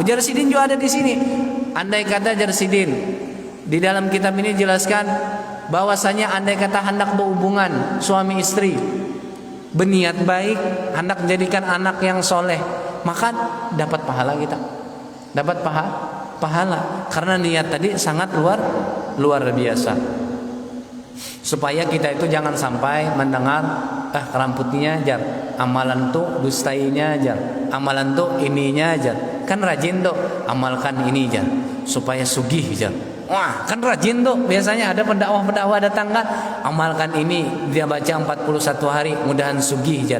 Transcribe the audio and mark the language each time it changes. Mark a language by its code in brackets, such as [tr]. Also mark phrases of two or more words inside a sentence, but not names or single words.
[id] Ujar Sidin juga ada di sini. Andai kata Jar Sidin di dalam kitab ini jelaskan bahwasanya andai kata hendak berhubungan suami istri, berniat baik, hendak menjadikan anak yang soleh, maka dapat pahala kita. Dapat pahala karena niat tadi sangat luar biasa. supaya kita itu jangan sampai mendengar keramputnya aja, amalan tuh dustainya aja, amalan tuh ininya aja. Kan rajin tuh amalkan ini aja supaya sugih aja. Wah, kan rajin tuh. Biasanya ada pendakwah datang kan, amalkan ini, dia baca 41 hari, mudahan sugih aja.